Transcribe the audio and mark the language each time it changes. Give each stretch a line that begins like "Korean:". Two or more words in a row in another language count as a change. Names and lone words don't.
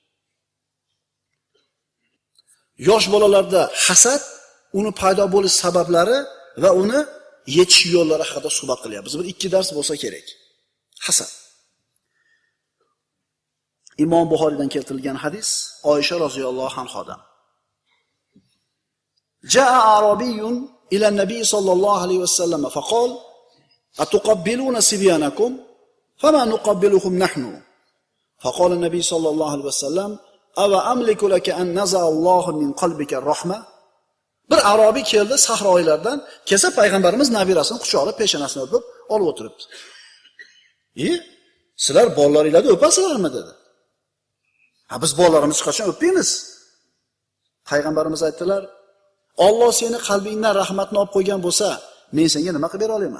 Uzbek: Yosh bolalarda hasad, uni paydo bo'lish sabablari va uni yechish yo'llari haqida suhbat qilyapmiz. Bir ikki dars bo'lsa kerak. Hasad. Imom Buxoriydan keltirilgan hadis Oysha roziyallohu anhodan.
Arabic: جاء أعرابي إلى النبي صلى الله عليه وسلم فقال: "أتقبلون صبيانكم فما نقبلهم نحن?" فقال النبي صلى الله عليه وسلم: "أوأملك لك أن نزع الله من قلبك الرحمة?"
Uzbek: Bir arobiy keldi sahroylardan, kelsa payg'ambarimiz nabirasini quchoqlab peshonasini o'pib olib o'tiribdi. Sizlar bolalaringlarni o'pasizlarmi dedi. Ha, biz bolalarimizni qachon o'pmaymiz? Payg'ambarimiz aytdilar: "Alloh seni qalbingdan rahmatni olib qo'ygan bo'lsa, men senga nima qilib bera olaman?"